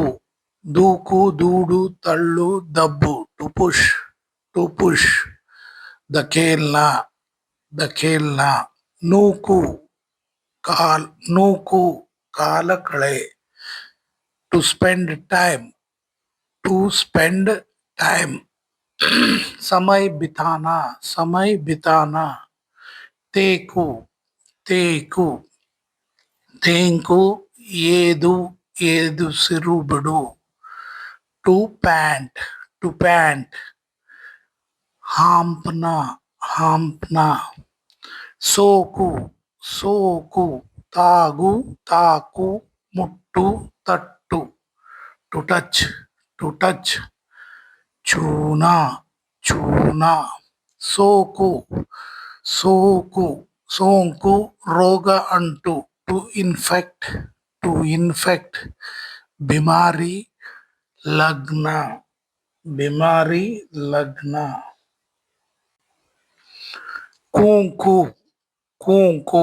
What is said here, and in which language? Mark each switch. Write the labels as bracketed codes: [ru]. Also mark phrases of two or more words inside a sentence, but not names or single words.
[kn] ದೂಕು, ದೂಡು, ತಳ್ಳು, ದಬ್ಬು. [en] to push, to push. [hi] धकेलना, धकेलना. [kn] ನೂಕು, ನೂಕು, ಕಾಲ ಕಳೆ. [en] to spend time, to spend time. [hi] समय बिताना, समय बिताना. [kn] ತೇಕು, ತೇಕು. ತೇಂಕು, ಏದು, ಏದುಸಿರು ಬಿಡು. [en] to pant, to pant. [hi] हांफना, हांफना. [kn] ಸೋಕು, ಸೋಕು. ತಾಗು, ತಾಕು, ಮುಟ್ಟು, ತಟ್ಟು. [en] to touch, to touch. [hi] छूना, छूना. [kn] ಸೋಕು, ಸೋಕು. ಸೋಂಕು, ರೋಗ ಅಂಟು. [en] to infect, to infect. [hi] बीमारी, लगना, बीमारी, लगना. [kn] ಕೂಂಕು, ಕೂಂಕು.